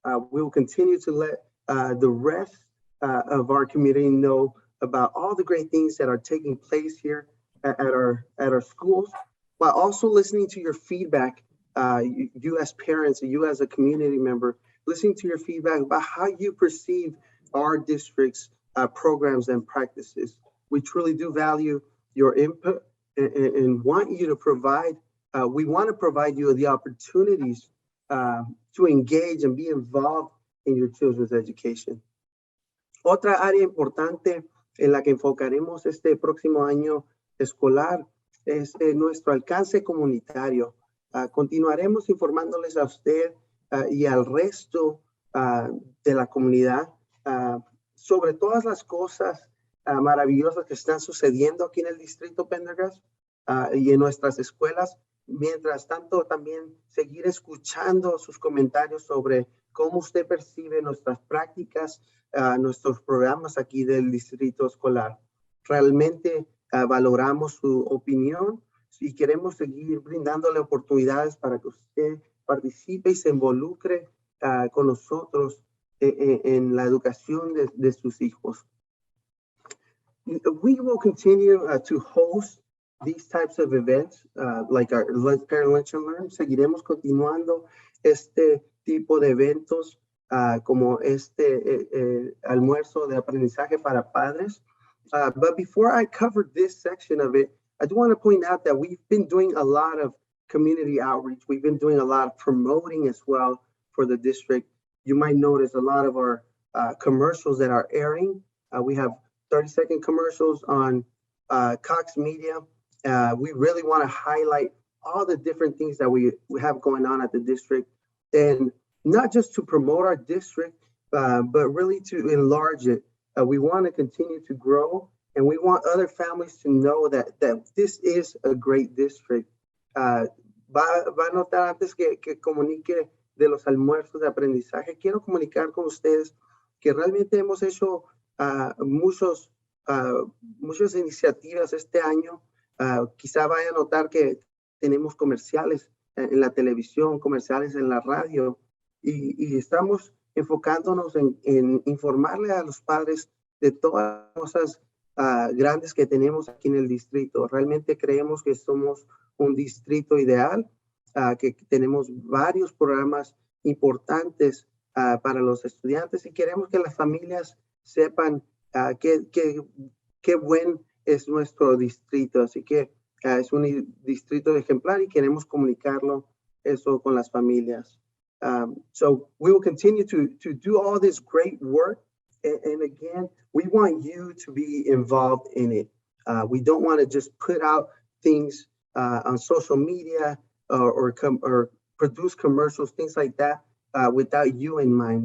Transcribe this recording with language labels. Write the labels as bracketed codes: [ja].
[en] We will continue to let the rest of our community know about all the great things that are taking place here at our schools, while also listening to your feedback, you as parents, you as a community member, listening to your feedback about how you perceive our district's programs and practices. We truly do value your input and want you to provide, we want to provide you the opportunities to engage and be involved in your children's education. [es] Otra área importante en la que enfocaremos este próximo año escolar es nuestro alcance comunitario. Continuaremos informándoles a usted y al resto de la comunidad sobre todas las cosas maravillosas que están sucediendo aquí en el distrito Pendergast y en nuestras escuelas. Mientras tanto, también seguir escuchando sus comentarios sobre cómo usted percibe nuestras prácticas, nuestros programas aquí del distrito escolar. Realmente valoramos su opinión y queremos seguir brindándole oportunidades para que usted participe y se involucre con nosotros en la educación de sus hijos. [en] We will continue to host these types of events, like our Parent Lunch and Learn. [es] Seguiremos continuando este tipo de eventos como este almuerzo de aprendizaje para padres. [en] But before I cover this section of it, I do want to point out that we've been doing a lot of community outreach. We've been doing a lot of promoting as well for the district. You might notice a lot of our commercials that are airing. We have 30-second commercials on Cox Media. We really want to highlight all the different things that we have going on at the district, and not just to promote our district, but really to enlarge it. We want to continue to grow, and we want other families to know that this is a great district. [es] va a notar antes que comunique de los almuerzos de aprendizaje, quiero comunicar con ustedes que realmente hemos hecho muchas iniciativas este año. Quizá vaya a notar que tenemos comerciales en la televisión, comerciales en la radio, y estamos enfocándonos en informarle a los padres de todas las cosas grandes que tenemos aquí en el distrito. Realmente creemos que somos un distrito ideal, que tenemos varios programas importantes para los estudiantes y queremos que las familias sepan qué buen es nuestro distrito. Así que es un distrito ejemplar y queremos comunicarlo eso con las familias. [en] So we will continue to do all this great work. And again, we want you to be involved in it. We don't want to just put out things on social media or produce commercials, things like that, without you in mind.